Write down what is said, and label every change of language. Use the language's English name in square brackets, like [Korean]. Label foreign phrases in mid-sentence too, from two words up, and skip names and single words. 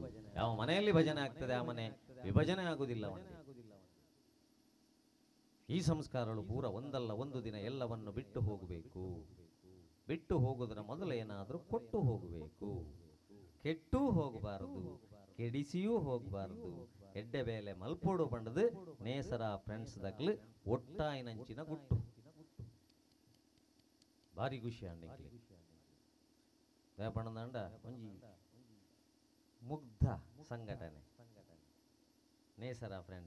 [Kannada] ಯಾವ ಮನೆಯಲ್ಲಿ ಭಜನೆ ಆಗ್ತದೆ ಆ ಮನೆ ವಿಭಜನೆ ಆಗುವುದಿಲ್ಲ. ಈ ಸಂಸ್ಕಾರಗಳು ಪೂರ ಒಂದಲ್ಲ ಒಂದು ದಿನ ಎಲ್ಲವನ್ನು ಬಿಟ್ಟು ಹೋಗಬೇಕು. ಬಿಟ್ಟು ಹೋಗುವುದರ ಮೊದಲು ಏನಾದರೂ ಕೊಟ್ಟು ಹೋಗಬೇಕು. ಕೆಟ್ಟೂ ಹೋಗಬಾರದು, ಕೆಡಿಸಿಯೂ ಹೋಗಬಾರದು. [Tulu] ಎಡ್ಡೆ ಬೇಲೆ ಮಲ್ಪೋಡು ಪಂಡದು ನೇಸರ ಫ್ರೆಂಡ್ಸ್ ದಕ್ಲು ಒಟ್ಟಾಯಿನಂಚಿನ ಗುಟ್ಟು ಭಾರಿ ಖುಷಿ ಅಂಡಿಕ್ಲಿ ಪಣದಂಡ ಒಂಜಿ ಮುಗ್ಧ ಸಂಘಟನೆ ನೇಸರ ಫ್ರೆಂಡ್ಸ್.